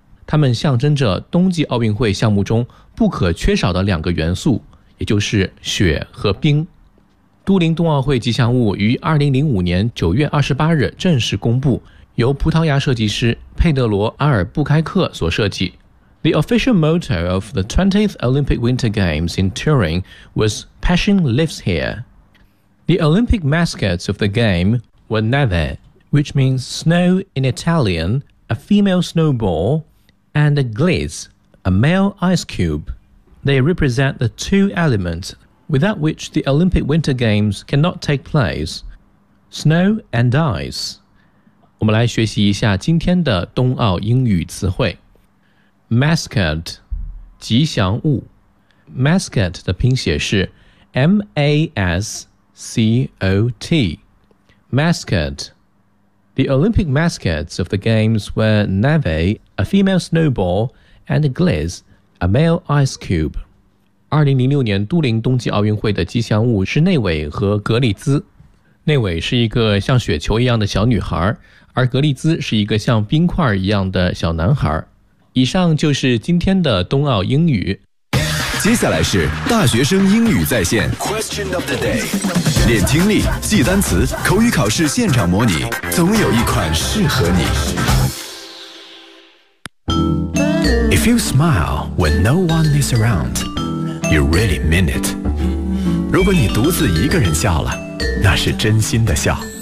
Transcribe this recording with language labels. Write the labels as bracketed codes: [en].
[zh] 他们象征着冬季奥运会项目中不可缺少的两个元素，也就是雪和冰。都灵冬奥会吉祥物于2005年9月28日正式公布，由葡萄牙设计师佩德罗·阿尔布开克所设计。 [en] The official motto of the 20th Olympic Winter Games in Turin was Passion Lives Here. The Olympic mascots of the game were Neve, which means snow in Italian, a female snowball, and Gliese, a male ice cube. They represent the two elementswithout which the Olympic Winter Games cannot take place, snow and ice. [zh] 我们来学习一下今天的冬奥英语词汇。 [en] Mascot, [zh] 吉祥物。 [en] Mascot [zh] 的拼写是 [en] M-A-S-C-O-T. Mascot. The Olympic mascots of the Games were Neve, a female snowball, and Gliese, a male ice cube. [zh] 2006年都灵冬季奥运会的吉祥物是内韦和格里兹。内韦是一个像雪球一样的小女孩，而格里兹是一个像冰块一样的小男孩。以上就是今天的冬奥英语。接下来是大学生英语在线 Question of the day， 练听力，记单词，口语考试现场模拟，总有一款适合你。 [en] If you smile when no one is aroundYou really mean it. [zh] 如果你独自一个人笑了，那是真心的笑。